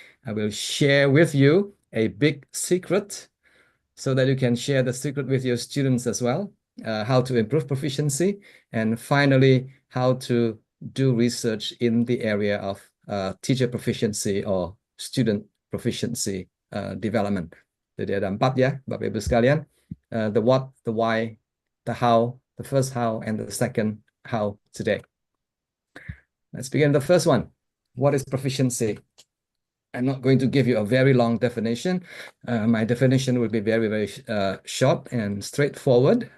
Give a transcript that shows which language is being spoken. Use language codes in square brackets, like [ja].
[en] I will share with you a big secret so that you can share the secret with your students as well, how to improve proficiency. And finally, how to do research in the area of teacher proficiency or student proficiency development. [id] Jadi ada 4 ya, Bapak Ibu sekalian. [en] The what, the why, the how, the first how, and the second how today. Let's begin the first one. What is proficiency? I'm not going to give you a very long definition. My definition will be very, very short and straightforward.